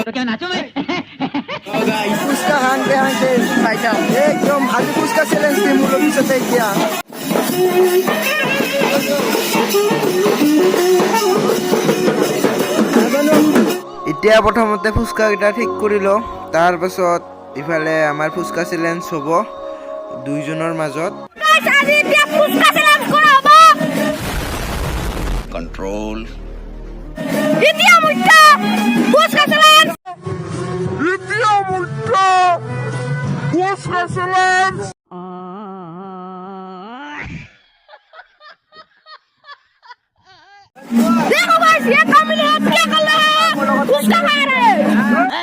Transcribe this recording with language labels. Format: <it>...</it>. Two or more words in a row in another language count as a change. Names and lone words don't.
<as>ফুচকা খাওঁতে খাওঁতে একদম আজি ফুচকা চ্যালেঞ্জ দিম অলপ পিছতে এতিয়া এতিয়া প্ৰথমতে ফুচকা কেইটা ঠিক কৰি লওঁ তাৰপাছত ইফালে আমাৰ ফুচকা চ্যালেঞ্জ হ'ব দুইজনৰ মাজত</as> <hi>कंट्रोल देखो बस ये कॉम्बिनेशन क्या कर रहा है उसका खा रहे हैं</hi>